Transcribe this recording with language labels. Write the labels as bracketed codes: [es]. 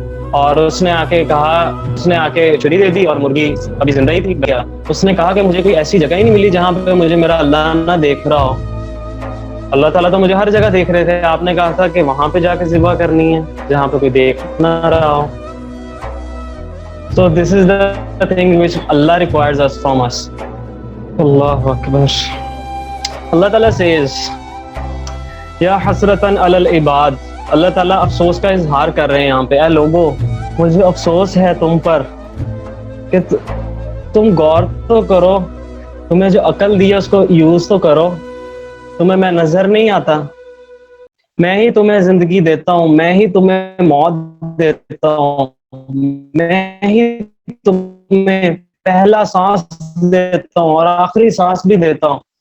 [ur] اور اس نے آ کے چھری دے دی اور مرغی ابھی زندہ ہی تھی. گیا اس نے کہا کہ مجھے کوئی ایسی جگہ ہی نہیں ملی جہاں پہ مجھے میرا اللہ نہ دیکھ رہا ہو. اللہ تعالیٰ تو مجھے ہر جگہ دیکھ رہے تھے, آپ نے کہا تھا کہ وہاں پہ جا کے ذبح کرنی ہے جہاں پہ کوئی دیکھ نہ رہا ہو. [en] So this is the thing which Allah requires us from us. Allahu Akbar. Allah Ta'ala says, [ar] Ya hasratan alal ibad. [ur] اللہ تعالیٰ افسوس کا اظہار کر رہے ہیں یہاں پہ. اے لوگو, مجھے افسوس ہے تم پر کہ تم غور تو کرو, تمہیں جو عقل دی ہے اس کو یوز تو کرو. تمہیں میں نظر نہیں آتا؟ میں ہی تمہیں زندگی دیتا ہوں, میں ہی تمہیں موت دیتا ہوں, میں ہی تمہیں پہلا سانس دیتا ہوں اور آخری سانس بھی دیتا ہوں.